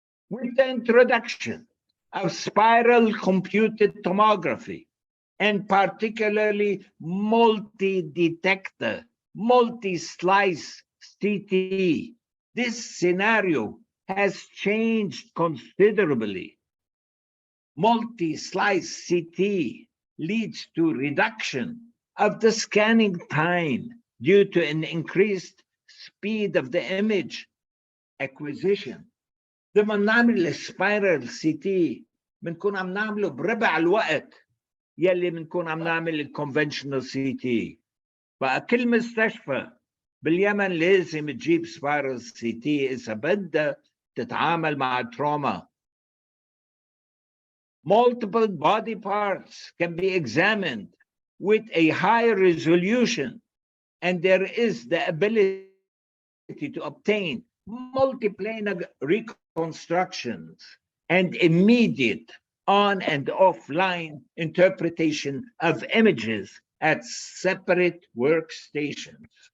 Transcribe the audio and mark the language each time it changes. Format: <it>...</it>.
<en>With the introduction of spiral computed tomography, and particularly multi-detector, multi-slice CT, this scenario has changed considerably. Multi-slice CT leads to reduction of the scanning time due to an increased speed of the image acquisition.</en> <ar>لما نعمل السبايرال سي تي بنكون عم نعمله بربع الوقت يلي بنكون عم نعمل الكونفنشنال سي تي. فكل مستشفى باليمن لازم تجيب سبايرال سي تي اذا بدها تتعامل مع التروما.</ar> <en>Multiple body parts can be examined with a higher resolution, and there is the ability to obtain multiplanar reconstructions and immediate on and offline interpretation of images at separate workstations.</en>